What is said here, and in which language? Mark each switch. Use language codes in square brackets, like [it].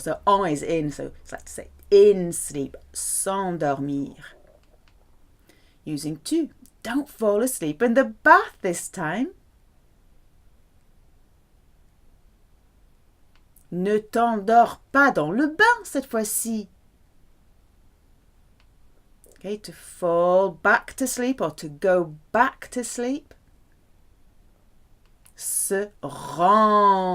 [en] So en is in, so it's like to say in sleep. S'endormir. Using to. Don't fall asleep in the bath this time. [fr] Ne t'endors pas dans le bain cette fois-ci. [en] Okay, to fall back to sleep or to go back to sleep. [fr] Se rendormir.